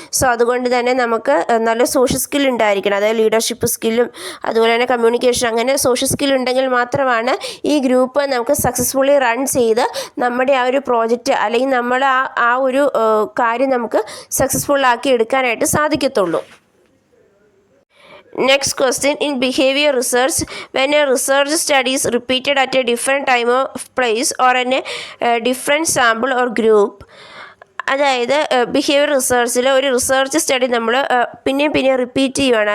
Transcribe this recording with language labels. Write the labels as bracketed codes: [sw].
[ml] So അതുകൊണ്ട് തന്നെ നമുക്ക് നല്ല സോഷ്യൽ സ്കിൽ ഉണ്ടായിരിക്കണം. അതായത് ലീഡർഷിപ്പ് സ്കില്ലും അതുപോലെ തന്നെ കമ്മ്യൂണിക്കേഷൻ, അങ്ങനെ സോഷ്യൽ സ്കിൽ ഉണ്ടെങ്കിൽ മാത്രമാണ് ഈ ഗ്രൂപ്പ് നമുക്ക് സക്സസ്ഫുള്ളി റൺ ചെയ്ത് നമ്മുടെ ആ ഒരു പ്രോജക്റ്റ് അല്ലെങ്കിൽ നമ്മൾ ആ ഒരു കാര്യം നമുക്ക് സക്സസ്ഫുൾ ആക്കി എടുക്കാനായിട്ട് സാധിക്കത്തുള്ളൂ. [en] Next question, in behavior research, when a research study is repeated at a different time of place or in a different sample or group, [ml] അതായത് ബിഹേവിയർ റിസർച്ചിൽ ഒരു റിസർച്ച് സ്റ്റഡി നമ്മൾ പിന്നെയും റിപ്പീറ്റ് ചെയ്യുവാണ്.